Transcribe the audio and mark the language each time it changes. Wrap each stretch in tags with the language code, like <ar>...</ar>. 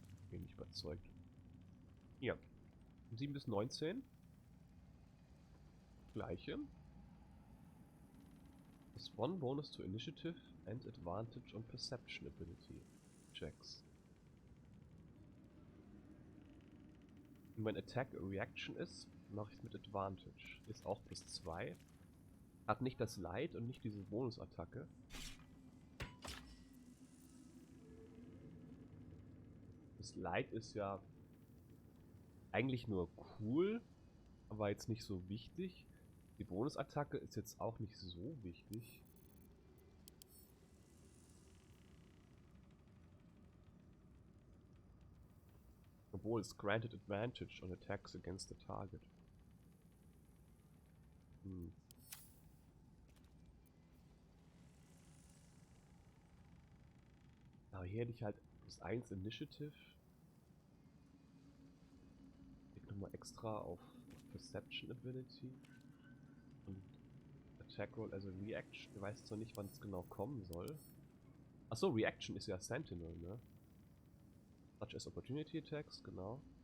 <de>Bin nicht überzeugt. Hier. 7 bis 19. Gleiche. Das</de> <en>One bonus to initiative and advantage on perception ability checks.</en> <de>Und wenn Attack a Reaction ist, mache ich es mit Advantage. Ist auch +2. Hat nicht das Light und nicht diese Bonusattacke. Das Light ist ja eigentlich nur cool, aber jetzt nicht so wichtig. Die Bonusattacke ist jetzt auch nicht so wichtig. Obwohl es</de> <en>granted advantage on attacks against the target.</en> <de>Aber hier hätte ich halt +1 Initiative. Ich nochmal extra auf Perception Ability. Und Attack Roll, also Reaction. Ich weiß zwar nicht, wann es genau kommen soll. Achso, Reaction ist ja Sentinel, ne?</de> <en>Such as Opportunity Attacks, genau.</en>